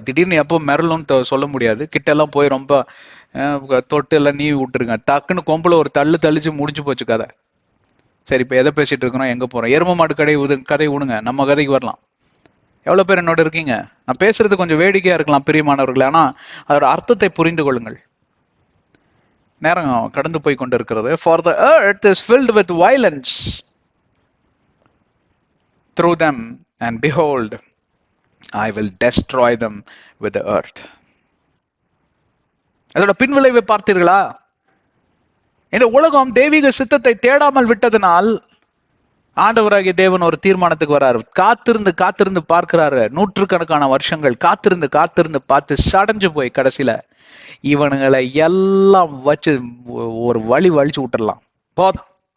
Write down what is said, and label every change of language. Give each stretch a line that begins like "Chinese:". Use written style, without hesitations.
Tamil: திடீர்னு எப்போ மிரளும்னு சொல்ல முடியாது. கிட்ட எல்லாம் போய் ரொம்ப தொட்டு எல்லாம் நீவி விட்டுருங்க, டக்குன்னு கொம்புல ஒரு தள்ளிச்சு முடிஞ்சு போச்சு கதை. சரி, இப்ப எதை பேசிட்டு இருக்கிறோம், எங்க போறோம்? எரும மாடு கதை விடுங்க, நம்ம கதைக்கு வரலாம். எவ்வளவு பேர் என்னோட இருக்கீங்க? நான் பேசுறது கொஞ்சம் வேடிக்கையா இருக்கலாம் பிரியமானவர்களே, ஆனா அதோட அர்த்தத்தை புரிந்து கொள்ளுங்கள். நேரம் கடந்து போய் கொண்டு இருக்கிறது.
English: For the earth is filled with violence through them, and behold, I will destroy them with the earth.
Tamil: அதோட பின்விளைவை பார்த்தீர்களா? இந்த உலகம் தெய்வீக சித்தத்தை தேடாமல் விட்டதனால் ஆண்டவராகிய தேவன் ஒரு தீர்மானத்துக்கு வராரு. காத்திருந்து பார்க்கிறாரு. நூற்றுக்கணக்கான வருஷங்கள் காத்திருந்து பார்த்து சடைஞ்சு போய் கடைசியில இவனுங்களை எல்லாம் வச்சு ஒரு வலிச்சு விட்டுடலாம், போதும்.